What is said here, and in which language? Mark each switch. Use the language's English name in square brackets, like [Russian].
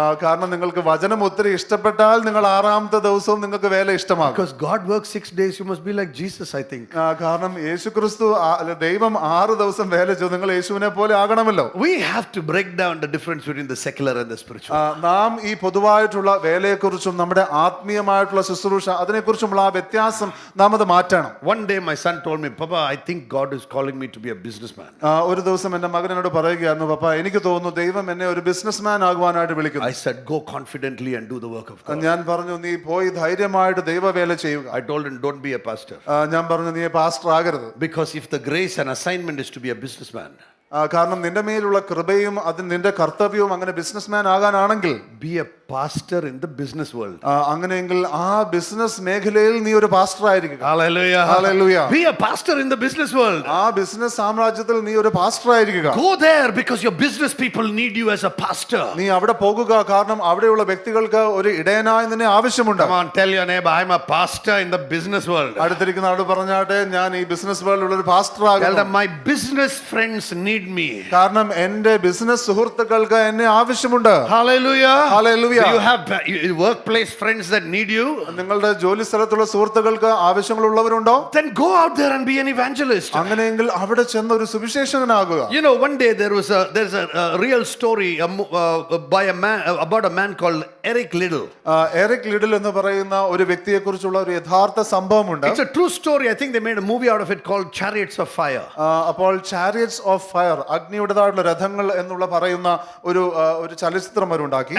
[Malayalam] കാരണം നിങ്ങൾക്ക് വചനം ഒത്തിരി ഇഷ്ടപ്പെട്ടാൽ നിങ്ങൾ 6ാമത്തെ ദിവസവും നിങ്ങൾക്ക് വേല ഇഷ്ടമാകും. [English] Because God works 6 days, you must be like Jesus, I think. [Malayalam] കാരണം യേശു ക്രിസ്തു ദൈവം 6 ദിവസം വേല ചെയ്തു, നിങ്ങൾ യേശുവിനെ പോലെ ആകണമല്ലോ. [English] We have to break down the difference between the secular and the spiritual. [Malayalam] നാം ഈ പൊതുവായിട്ടുള്ള വേലയെക്കുറിച്ചും നമ്മുടെ ആത്മീയമായിട്ടുള്ള ശുശ്രൂഷ അതിനെക്കുറിച്ചുമുള്ള ആ വ്യത്യാസം നാം അത് മാറ്റണം. [English] One day my son told me, Papa, I think God is calling me to be a businessman. [Malayalam] ഒരു ദിവസം എന്റെ മകൻ എന്നോട് പറയുകയായിരുന്നു, പപ്പ എനിക്ക് തോന്നുന്നു ദൈവം എന്നെ ഒരു ബിസിനസ്മാൻ ആകുവാനായിട്ട് വിളിക്കുന്നു. [English] I said, go confidently and do the work of God. [Malayalam] ഞാൻ പറഞ്ഞു, നീ പോയി ധൈര്യമായിട്ട് ദൈവവേല ചെയ്യുക. [English] I told him, don't be a pastor. [Malayalam] ഞാൻ പറഞ്ഞു, നീ പാസ്റ്റർ ആകരുത്. [English] Because if the grace and assignment is to be a businessman, [Malayalam] കാരണം നിന്റെ മേലുള്ള കൃപയും അത് നിന്റെ കർത്തവ്യവും അങ്ങനെ businessman ആകാനാണെങ്കിൽ, [English] be a pastor in the business world. [Malayalam] അങ്ങനെയെങ്കിൽ ആ ബിസിനസ് മേഖലയിൽ നീ ഒരു പാസ്റ്റർ ആയിരിക്കുക. Hallelujah. Hallelujah. [English] Be a pastor in the business world. [Malayalam] ആ ബിസിനസ് സാമ്രാജ്യത്തിൽ നീ ഒരു പാസ്റ്റർ ആയിരിക്കുക. [English] Go there because your business people need you as a pastor. [Malayalam] നീ അവിടെ പോകുക, കാരണം അവിടെയുള്ള വ്യക്തികൾക്ക് ഒരു ഇടയനായി നിന്നെ ആവശ്യമുണ്ട്. [English] Come on, tell your neighbor, I'm a pastor in the business world. [Malayalam] അടുത്തിരിക്കുന്ന ആളോട് പറഞ്ഞാട്ടെ, ഞാൻ ഈ ബിസിനസ് വേൾഡിലുള്ള ഒരു പാസ്റ്റർ [English] Tell [Malayalam] ആകുന്നു. [English] them, my business friends need me. [Malayalam] കാരണം എന്റെ ബിസിനസ് സുഹൃത്തുക്കൾക്ക് എന്നെ ആവശ്യമുണ്ട്. Hallelujah. Hallelujah. [English] Do you have workplace friends that need you? [Malayalam] നിങ്ങളുടെ ജോലി സ്ഥലത്തുള്ള സുഹൃത്തുക്കൾക്ക് ആവശ്യങ്ങളുള്ളവരുണ്ടോ? [English] Then go out there and be an evangelist. [Malayalam] അങ്ങനെയെങ്കിൽ അവിടെ ചെന്ന് ഒരു സുവിശേഷകനാകുക. [English] You know, one day there's a real story by a man about a man called Eric Liddell. [Malayalam] Eric ലിഡിൽ എന്ന് പറയുന്ന ഒരു വ്യക്തിയെ കുറിച്ചുള്ള ഒരു യഥാർത്ഥ സംഭവമുണ്ട്. [English] It's a true story. I think they made a movie out of it called Chariots of Fire. [Malayalam] അപ്പോൾ chariots of fire, അഗ്നിയുടേതായിട്ടുള്ള രഥങ്ങൾ എന്നുള്ള പറയുന്ന ഒരു ചലച്ചിത്രം അവരുണ്ടാക്കി.